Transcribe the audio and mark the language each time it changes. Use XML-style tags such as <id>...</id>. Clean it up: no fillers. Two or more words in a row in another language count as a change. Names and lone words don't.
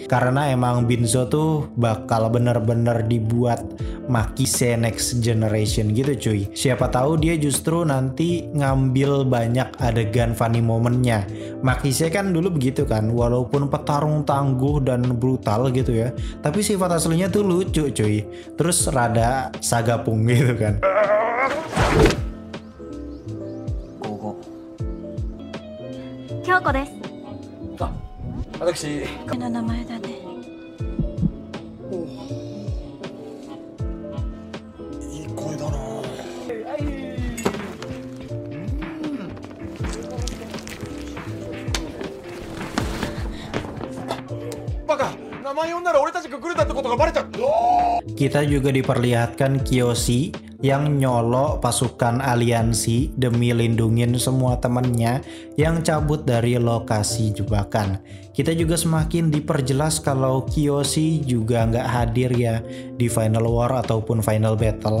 <id>Karena emang Binzo tuh bakal bener-bener dibuat Makise</id> <en>Next Generation</en> <id>gitu cuy. Siapa tahu dia justru nanti ngambil banyak adegan funny momennya. Makise kan dulu begitu kan, walaupun petarung tangguh dan brutal gitu ya, tapi sifat aslinya tuh lucu cuy. Terus rada sagapung gitu kan.</id> <ja>京子です。あ、私の名前だね。いい声だな。バカ、名前呼んだら俺たちがグルだってことがバレちゃう。</ja> <id>Kita juga diperlihatkan Kiyoshi yang nyolok pasukan aliansi demi lindungin semua temennya yang cabut dari lokasi jebakan. Kita juga semakin diperjelas kalau Kiyoshi juga nggak hadir ya di Final War ataupun Final Battle.</id>